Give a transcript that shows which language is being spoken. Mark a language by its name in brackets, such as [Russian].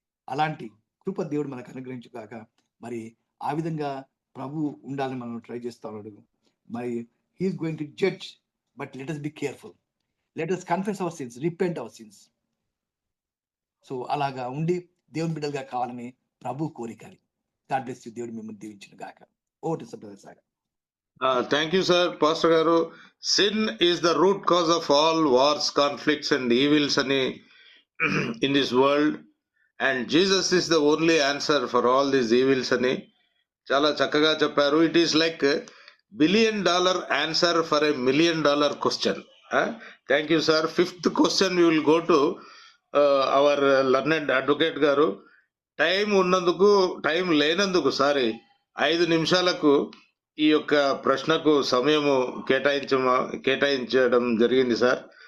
[Telugu] అలాంటి కృప దేవుడు మనకు అనుగ్రహించుగాక. మరి ఆ విధంగా ప్రభు ఉండాలని మనం ట్రై చేస్తా ఉన్నాడు. [English] మరి he's going to judge, but let us be careful, let us confess our sins, repent our sins. [Telugu] So అలాగా ఉండి దేవుని బిడ్డలుగా కావాలని ప్రభు కోరిక. [English] God bless you. [Telugu] దేవుడు మిమ్మల్ని దీవించును గాక. [English] Over to brother Sagar. Thank you, sir. Pastor Garu, sin is the root cause of all wars, conflicts, and evils in this world, and Jesus is the only answer for all these evils [Telugu] అని చాలా చక్కగా చెప్పారు. [English] It is like $1 billion answer for $1 million question. Thank you sir. 5th question we will go to our learned advocate గారు. [Telugu] Time ఉన్నందుకు, time లేనందుకు 5 నిమిషాలకు ఈ యొక్క ప్రశ్నకు సమయము కేటాయించడం జరిగింది సార్.